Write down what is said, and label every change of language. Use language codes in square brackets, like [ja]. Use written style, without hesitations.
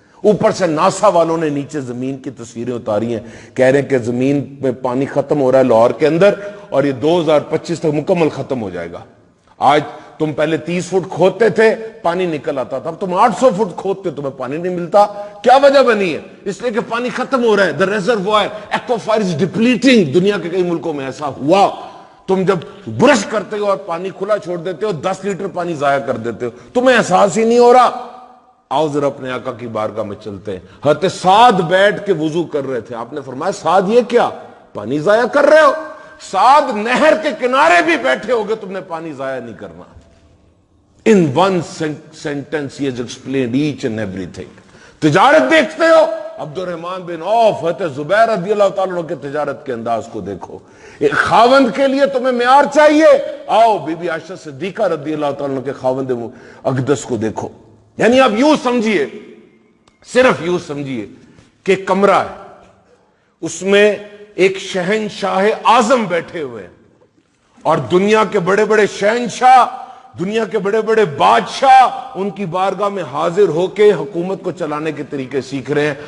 [ur] اوپر سے ناسا والوں نے نیچے زمین کی تصویریں اتاری ہیں، کہہ رہے ہیں کہ زمین میں پانی ختم ہو رہا ہے لاہور کے اندر، اور یہ 2025 تک مکمل ختم ہو جائے گا. آج تم پہلے 30 فٹ کھودتے تھے پانی نکل آتا تھا، اب تم 800 فٹ کھودتے تمہیں پانی نہیں ملتا. کیا وجہ بنی ہے؟ اس لیے کہ پانی ختم ہو رہا ہے. [en] The reservoir aquifer is depleting. [ur] دنیا کے کئی ملکوں میں ایسا ہوا. تم جب برش کرتے ہو اور پانی کھلا چھوڑ دیتے ہو، 10 لیٹر پانی ضائع کر دیتے ہو، تمہیں احساس ہی نہیں ہو رہا. آؤ ذرا اپنے آقا کی بارگاہ میں چلتے ہیں. حضرت سعد بیٹھ کے وضو کر رہے تھے، آپ نے فرمایا سعد یہ کیا پانی ضائع کر رہے ہو؟ سعد نہر کے کنارے بھی بیٹھے ہوگے، تم نے پانی ضائع نہیں کرنا. [en] In one sentence he has explained each and everything. [ur] تجارت دیکھتے ہو، عبد الرحمن بن عوف، حضرت زبیر رضی اللہ تعالیٰ عنہ کے تجارت کے انداز کو دیکھو. ایک خاوند کے لیے تمہیں معیار چاہیے، آؤ بی بی عائشہ صدیقہ رضی اللہ تعالیٰ عنہ کے خاوند اقدس کو دیکھو. یعنی آپ یوں سمجھیے، صرف یوں سمجھیے کہ کمرہ ہے، اس میں ایک شہنشاہ اعظم بیٹھے ہوئے ہیں، اور دنیا کے بڑے بڑے شہنشاہ، دنیا کے بڑے بڑے بادشاہ ان کی بارگاہ میں حاضر ہو کے حکومت کو چلانے کے طریقے سیکھ رہے ہیں.